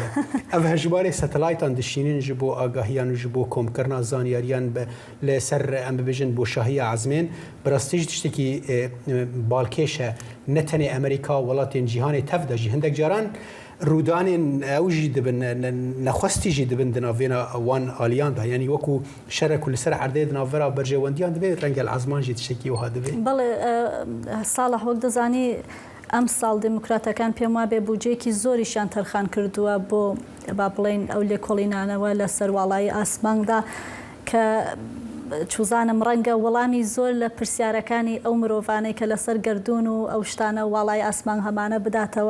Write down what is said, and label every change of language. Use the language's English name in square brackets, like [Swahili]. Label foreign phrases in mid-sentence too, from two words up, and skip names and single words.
[Kurdish] Ev hejbarê satelaytan dişînin ji bo agahiyan û ji bo komkirina zanyariyan li ser em bibêjin boşahiya ezmên birastî jî tiştekî balkêş e ne tenê Amerîka welatên cîhanê tev de jî hindek caran rûdanên ew jî dibin nexwestî jî dibin di navêna wan aliyan da yanî wekû şerek û li ser erdê di navbera berjewendiyan dibe rengel ezman jî tiştekî wiha dibe. [Central Kurdish] بەڵێ ساڵح وەک دەزانی ئەم ساڵ دموکراتەکان پێم وابێ بودجێکی زۆریشان تەرخان کردووە بۆ با بڵێن ئەو لێکۆڵینانەوە لە سەرواڵایی ئاسماندا کە چوزانم ڕەنگە وەڵامی زۆر لە پرسیارەکانی ئەو مرۆڤانەی کە لەسەر گردون و ئەو شتانە واڵای ئاسمان هەمانە بداتەوە.